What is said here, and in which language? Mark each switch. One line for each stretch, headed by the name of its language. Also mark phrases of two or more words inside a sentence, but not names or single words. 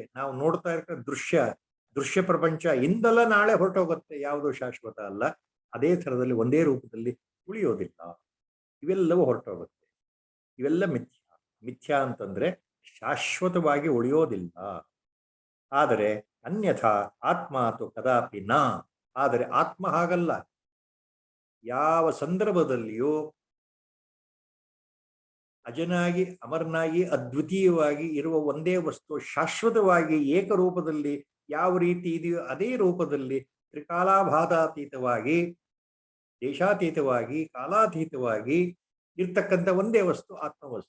Kannada: ನಾವು ನೋಡ್ತಾ ಇರೋ ದೃಶ್ಯ ಪ್ರಪಂಚ ಇಂದಲ್ಲ ನಾಳೆ ಹೊರಟೋಗುತ್ತೆ, ಯಾವುದು ಶಾಶ್ವತ ಅಲ್ಲ. ಅದೇ ಥರದಲ್ಲಿ ಒಂದೇ ರೂಪದಲ್ಲಿ ಉಳಿಯೋದಿಲ್ಲ. ಇವೆಲ್ಲವೂ ಹೊರಟೋಗುತ್ತೆ. ಇವೆಲ್ಲ ಮಿಥ್ಯಾ. ಮಿಥ್ಯಾ ಅಂತಂದ್ರೆ ಶಾಶ್ವತವಾಗಿ ಉಳಿಯೋದಿಲ್ಲ.
Sanskrit: ಆದರೆ ಅನ್ಯಥಾ ಆತ್ಮ ತು ಕದಾಪಿ ನ.
Kannada: ಆದರೆ ಆತ್ಮ ಹಾಗಲ್ಲ. ಯಾವ ಸಂದರ್ಭದಲ್ಲಿಯೂ ಅಜನಾಗಿ, ಅಮರನಾಗಿ, ಅದ್ವಿತೀಯವಾಗಿ ಇರುವ ಒಂದೇ ವಸ್ತು ಶಾಶ್ವತವಾಗಿ ಏಕರೂಪದಲ್ಲಿ ಯಾವ ರೀತಿ ಇದೆಯೋ ಅದೇ ರೂಪದಲ್ಲಿ ತ್ರಿಕಾಲಾಭಾದಾತೀತವಾಗಿ, ದೇಶಾತೀತವಾಗಿ, ಕಾಲಾತೀತವಾಗಿ ಇರ್ತಕ್ಕಂಥ ಒಂದೇ ವಸ್ತು ಆತ್ಮವಸ್ತು.